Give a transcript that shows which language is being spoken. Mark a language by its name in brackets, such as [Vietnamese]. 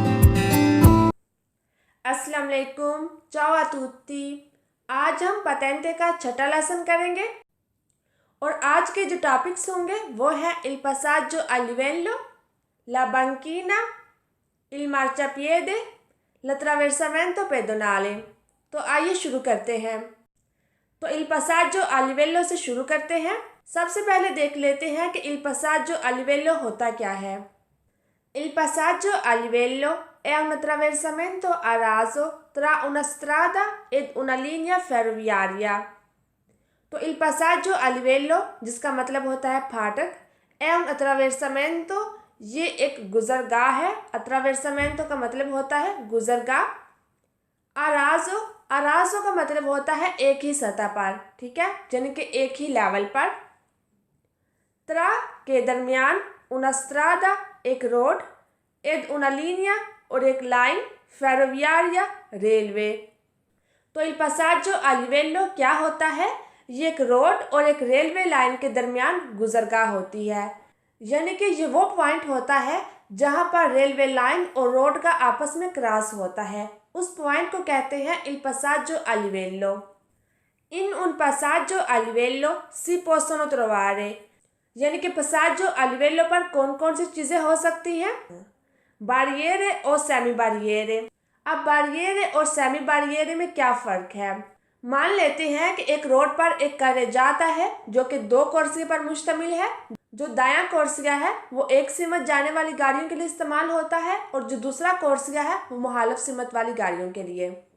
[Hindi] अस्सलाम वालेकुम, [Italian] ciao a tutti। [Hindi] आज हम patente का छठा लेसन करेंगे और आज के जो टॉपिक्स होंगे वो है [Italian] il passaggio a livello, la banchina, il marciapiede, l'attraversamento pedonale। [Hindi] तो आइए शुरू करते हैं। तो il passaggio a livello से शुरू करते हैं। सबसे पहले देख लेते हैं कि il passaggio a livello होता क्या है। [Italian] Il passaggio a livello è un attraversamento a raso tra una strada ed una linea ferroviaria। [Hindi] तो il passaggio a livello जिसका मतलब होता है फाटक, [Italian] è un attraversamento [Hindi] ये एक गुजरगाह है। attraversamento का मतलब होता है गुजरगाह। a raso का मतलब होता है एक ही सतह पर, ठीक है, यानी कि एक ही लेवल पर। tra के दरमियान, [Italian] una strada [Hindi] एक रोड, [Italian] ed una linea [Hindi] और एक लाइन, फेरोवियारिया रेलवे। तो il passaggio a livello क्या होता है? ये एक रोड और एक रेलवे लाइन के दरमियान गुजरगाह होती है, यानी कि ये वो पॉइंट होता है जहाँ पर रेलवे लाइन और रोड का आपस में क्रॉस होता है। उस पॉइंट को कहते हैं il passaggio a livello। [Italian] In un passaggio a livello si possono trovare, [Hindi] यानी कि passaggio a livello पर कौन कौन सी चीज़ें हो सकती हैं? बारियेरे और सेमी बारियेरे। अब बारियेरे और सेमी बारियेरे में क्या फ़र्क है? मान लेते हैं कि एक रोड पर एक carreggiata है जो कि दो कोर्सिया पर मुश्तमिल है। जो दायां कोर्सिया है वो एक सिमत जाने वाली गाड़ियों के लिए इस्तेमाल होता है और जो दूसरा कोर्सिया है वो मुखालिफ सिमत वाली गाड़ियों के लिए।